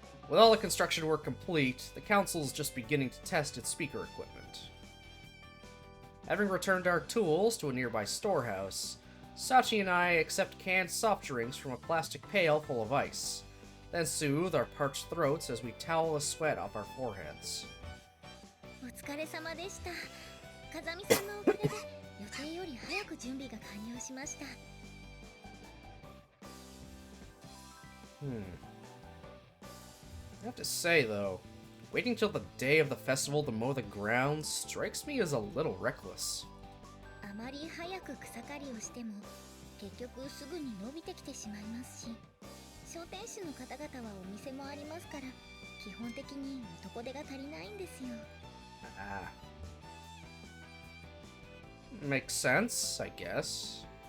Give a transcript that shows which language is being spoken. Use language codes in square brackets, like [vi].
[en] With all the construction work complete, the council's just beginning to test its speaker equipment. Having returned our tools to a nearby storehouse, Sachi and I accept canned soft drinks from a plastic pail full of ice, then soothe our parched throats as we towel the sweat off our foreheads. [ja] お疲れ様でした。風見さんのおかげで予定より早く準備が完了しました。 [en] I have to say, though, waiting till the day of the festival to mow the grounds strikes me as a little reckless. [ja] あまり早く草刈りをしても結局すぐに伸びてきてしまいますし、商店主の方々はお店もありますから、基本的に男手が足りないんですよ。 [en] Makes sense, I guess.